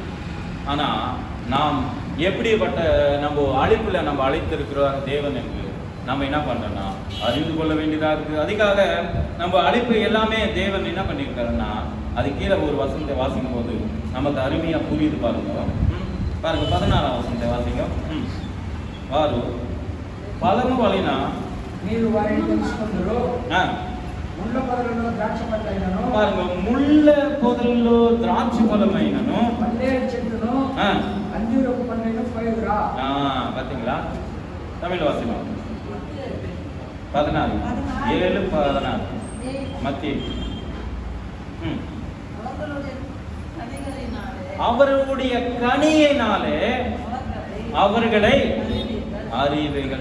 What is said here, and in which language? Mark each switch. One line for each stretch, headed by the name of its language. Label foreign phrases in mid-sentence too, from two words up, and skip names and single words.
Tamil: ஆனா நாம் எப்படிப்பட்ட நம்ம அழைப்புல நம்ம அழைத்திருக்கிறோம் தேவன் என்று நம்ம என்ன பண்றோம்னா அறிந்து கொள்ள வேண்டியதாக இருக்குது. அதுக்காக நம்ம அழைப்பு எல்லாமே தேவன் என்ன பண்ணியிருக்காருன்னா அது கீழே ஒரு வசனத்தை வாசிக்கும் போது நமக்கு அருமையா புரியுது. பாருங்க 16ஆம் வசனத்தை வாசிங்க.
Telugu: వారు ఫలము వలన మీరు వారిని తెలుసుకుందరు. ముళ్ళ పొదలలో ద్రాక్ష పళ్ళైనను பாருங்க, ముళ్ళ పొదలలో ద్రాక్ష ఫలమైనను పల్లేరు చెట్టును అంజూరపు పండ్లను పోయుదురా.
Tamil: பாத்தீங்களா? தமிழ் வாசிங்க. 14 மத்திய அவருடைய கனியினாலே அவர்களை அறிவீர்கள்.